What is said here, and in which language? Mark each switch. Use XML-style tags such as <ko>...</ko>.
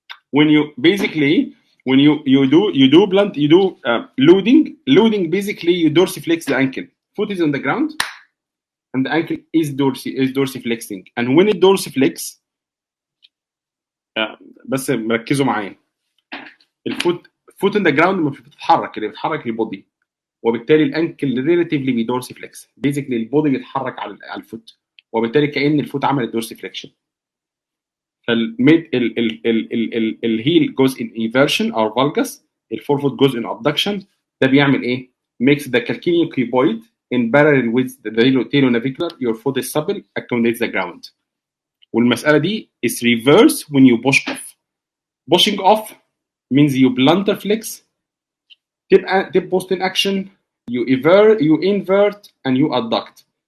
<en>When you basically when you do blunt, you do loading. Basically, you dorsiflex the ankle. Foot is on the ground, and the ankle is dorsiflexing. And when it dorsiflex,</en> <ar>بس مركزوا معايا. الفوت</ar> <en>in the ground</en> <ar>مش بتتحرك، اللي بتتحرك البودي، وبالتالي الانكل ريلاتيفلي بيدورسيفلكس. بيزيكلي البودي بيتحرك على الفوت، وبالتالي كأن الفوت عملت دورسيفلكشن. فالميد الهيل جوز ان ايفيرشن او فالجس، الفورفوت جوز ان ابدكشن. ده بيعمل ايه؟</ar> <en>makes the calcaneal cuboid in parallel with the talonavicular. Your foot is supple, accommodates the ground.</en> <ar>والمسألة دي</ar> <en>is reverse when you push off. Pushing off means you plantar flex, tip post in action, you invert, and you adduct.</en>